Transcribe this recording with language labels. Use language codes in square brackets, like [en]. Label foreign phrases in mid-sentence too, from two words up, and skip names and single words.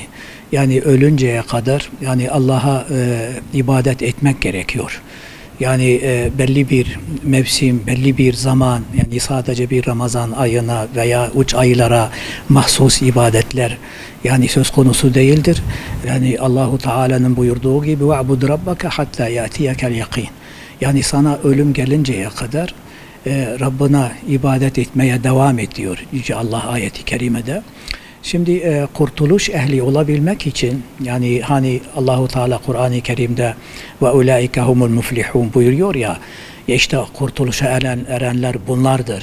[tr] Yani ölünceye kadar yani Allah'a ibadet etmek gerekiyor. Yani belli bir mevsim, belli bir zaman, yani sadece bir Ramazan ayına veya uç aylara mahsus ibadetler yani söz konusu değildir. Yani Allahu Teala'nın buyurduğu gibi [ar] وَعْبُدْ رَبَّكَ حَتَّى يَأْتِيَكَ الْيَقِينَ, [tr] yani sana ölüm gelinceye kadar Rabbına ibadet etmeye devam et diyor Yüce Allah ayeti kerimede. Şimdi kurtuluş ehli olabilmek için, yani hani Allahu Teala Kur'an-ı Kerim'de [ar] وأولئك هم المفلحون [tr] buyuruyor ya, işte kurtuluşa erenler bunlardır.